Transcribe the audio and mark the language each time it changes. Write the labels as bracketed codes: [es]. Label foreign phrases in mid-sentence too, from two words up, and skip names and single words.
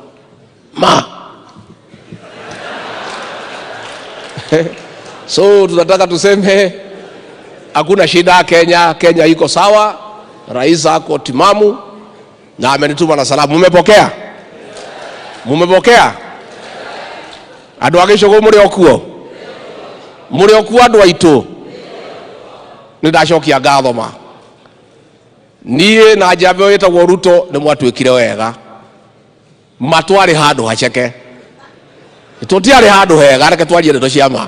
[sw] So tunataka tuseme hakuna shida Kenya. Kenya iko sawa. Rais ako timamu na amenituma na salamu. Mmepokea? Mmepokea? [ki] Andu agishogo muri okuo. Muri okuo andu aitu. Nidacokia ngatho ma. Nie na njamba yetagwo Ruto ni mwatwikire wega. Matwari handu haceke. Tutiari handu hega reke twarie ndo ciama.